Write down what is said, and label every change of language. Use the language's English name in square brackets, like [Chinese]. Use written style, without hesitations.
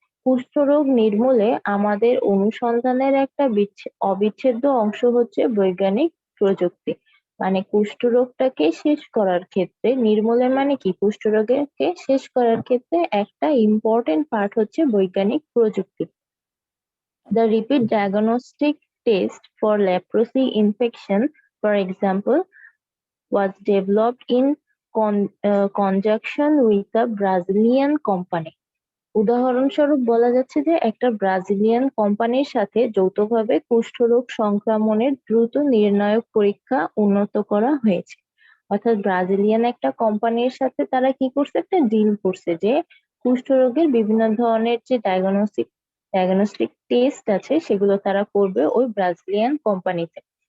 [Bangla] কুষ্ঠরোগ নির্মূলে আমাদের অনুসন্ধানের একটা অবিচ্ছেদ্য অংশ হচ্ছে বৈজ্ঞানিক প্রযুক্তি। মানে কুষ্ঠরোগটাকে শেষ করার ক্ষেত্রে, নির্মূলের মানে কি, কুষ্ঠরোগকে শেষ করার ক্ষেত্রে একটা ইম্পর্টেন্ট পার্ট হচ্ছে বৈজ্ঞানিক প্রযুক্তি। [English] The repeat diagnostic test for leprosy infection, for example, was developed in conjunction with a Brazilian company. [Bangla] উদাহরণস্বরূপ বলা যাচ্ছে যে একটা ব্রাজিলিয়ান কোম্পানির সাথে যৌথভাবে কুষ্ঠরোগ সংক্রমণের দ্রুত নির্ণায়ক পরীক্ষা উন্নত করা হয়েছে। অর্থাৎ ব্রাজিলিয়ান একটা কোম্পানির সাথে তারা কি করছে, একটা ডিল করছে যে কুষ্ঠরোগের বিভিন্ন ধরনের যে ডায়াগনস্টিক টেস্ট আছে সেগুলো তারা করবে ওই ব্রাজিলিয়ান কোম্পানিতে।